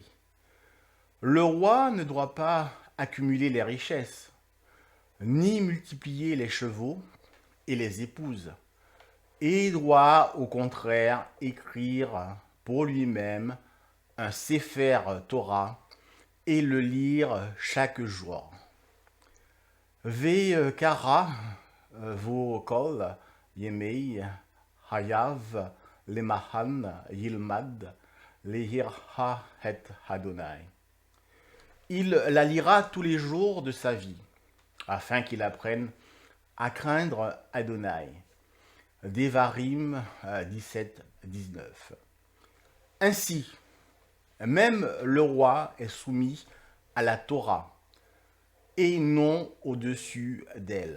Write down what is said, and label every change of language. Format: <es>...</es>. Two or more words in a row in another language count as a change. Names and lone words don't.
<fr>Le roi ne doit pas accumuler les richesses, ni multiplier les chevaux et les épouses, et doit au contraire écrire pour lui-même un Sefer Torah et le lire chaque jour.</fr> <he>וקרא בו כל ימי חייו למען ילמד ליראה את אדני.</he> <fr>Il la lira tous les jours de sa vie, afin qu'il apprenne à craindre Adonai. Devarim 17-19. Ainsi, même le roi est soumis à la Torah et non au-dessus d'elle.</fr>